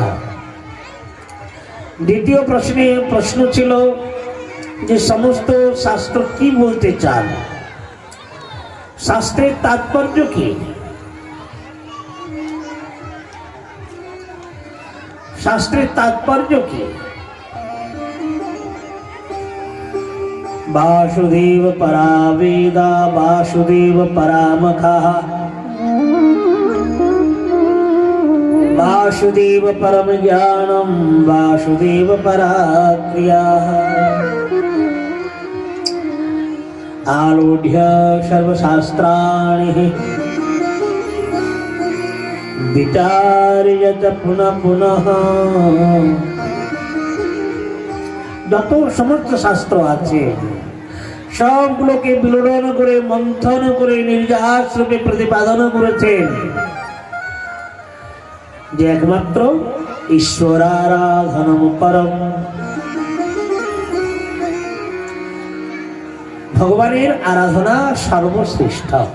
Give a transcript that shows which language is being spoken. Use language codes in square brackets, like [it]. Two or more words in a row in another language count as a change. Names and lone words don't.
[bn] দ্বিতীয় প্রশ্ন ছিল যে সমস্ত শাস্ত্র কি বলতে চান, শাস্ত্রের তাৎপর্য কি? শাস্ত্রের তাৎপর্য কি? [sa] वासुदेव परा वेदा वासुदेव परामखः वासुदेव परम ज्ञानम वासुदेव परा क्रियाः आरूढ़ सर्वशास्त्राणि विचार्यत पुनः पुनः [bn] যত সমস্ত শাস্ত্র আছে সবগুলোকে বিলোড়ন করে মন্থন করে নির্যাস রূপে প্রতিপাদন করেছেন যে একমাত্র [sa] ईश्वराराधनम परम, [bn] ভগবানের আরাধনা সর্বশ্রেষ্ঠ।